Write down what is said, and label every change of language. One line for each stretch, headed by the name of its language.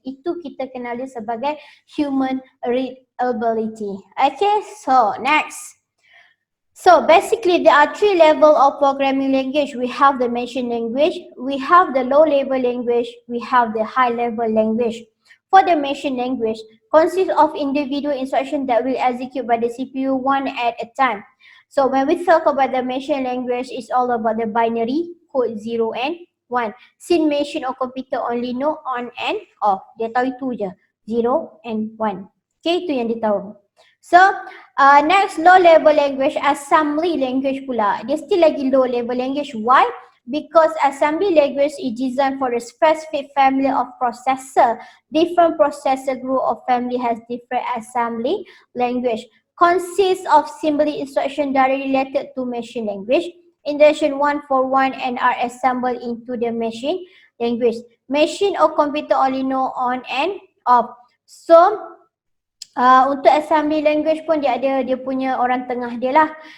Malay: Itu kita kenal dia sebagai human readability.
English: Okay, so next. So basically there are 3 levels of programming language. We have the machine language, we have the low level language, we have the high level language. For the machine language, consists of individual instructions that will execute by the CPU one at a time. So when we talk about the machine language, it's all about the binary code 0 and 1. Since machine or computer only know on and off.
Malay: Dia tahu itu je, 0 and 1. Okay, itu yang dia tahu.
English: So next, low level language, assembly language pula. Dia still lagi low level language. Why? Because assembly language is designed for a specific family of processor. Different processor group of family has different assembly language. Consists of simply instruction directly related to machine language. Instruction 1 for 1 and are assembled into the machine language. Machine or computer only know on and off.
Malay: So untuk assembly language pun dia ada dia punya orang tengah dia lah.